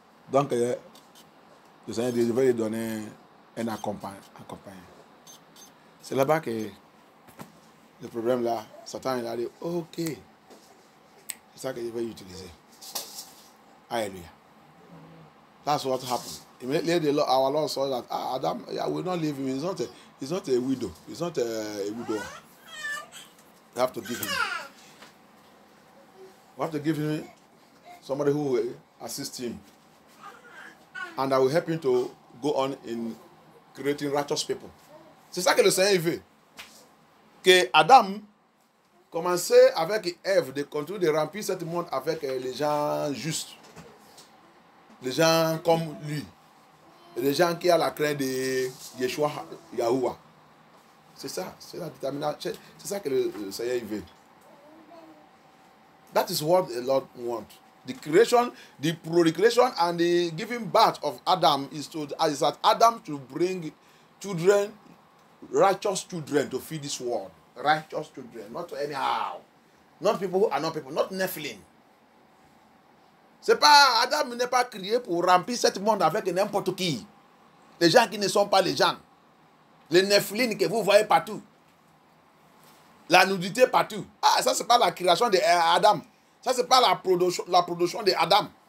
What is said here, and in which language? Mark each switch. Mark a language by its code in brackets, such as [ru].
[fr] Donc, le Seigneur dit, je vais lui donner un accompagnant. C'est là-bas que le problème là, Satan il a dit, ok, c'est ça que je vais utiliser. [en] Alléluia. That's what happened. Immediately, our Lord saw that Adam, will not leave him. He's not a widow. He's not a widower. You have to give him. You have to give him somebody who will assist him, and that will help him to go on in creating righteous people. [fr] C'est ça que le Seigneur veut. Que Adam commençait avec Ève de continuer de remplir ce monde avec les gens justes. Les gens comme lui. Les gens qui ont la crainte de Yeshua, Yahuwah. C'est ça. C'est la détermination. C'est ça que le Seigneur veut. [en] That is what the Lord wants. The creation, the procreation and the giving birth of Adam is that Adam to bring children, righteous children to feed this world. Righteous children. Not anyhow. Not people who are not people. Not Nephilim. [fr] C'est pas, Adam n'est pas créé pour remplir ce monde avec n'importe qui. Les gens qui ne sont pas les gens. Les Nephilim que vous voyez partout. La nudité partout. Ça c'est pas la création d'Adam. Ça c'est pas la production d'Adam.